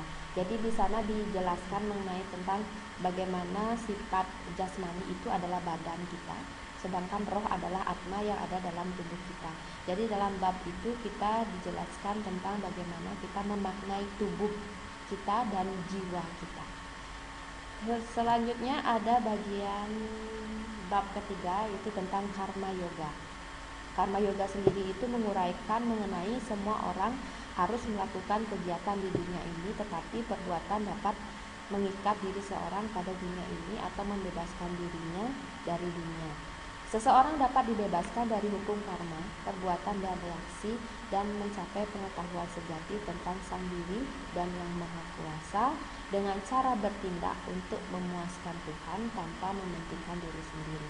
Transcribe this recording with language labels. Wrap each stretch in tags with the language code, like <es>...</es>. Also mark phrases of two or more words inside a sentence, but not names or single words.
<id>Jadi di sana dijelaskan mengenai tentang bagaimana sifat jasmani itu adalah badan kita, sedangkan roh adalah atma yang ada dalam tubuh kita. Jadi dalam bab itu kita dijelaskan tentang bagaimana kita memaknai tubuh kita dan jiwa kita. Selanjutnya ada bagian bab ketiga, yaitu tentang karma yoga. Karma yoga sendiri itu menguraikan mengenai semua orang harus melakukan kegiatan di dunia ini, tetapi perbuatan dapat mengikat diri seorang pada dunia ini atau membebaskan dirinya dari dunia. Seseorang dapat dibebaskan dari hukum karma, perbuatan dan reaksi, dan mencapai pengetahuan sejati tentang sang diri dan yang maha kuasa dengan cara bertindak untuk memuaskan Tuhan tanpa mementingkan diri sendiri.</id>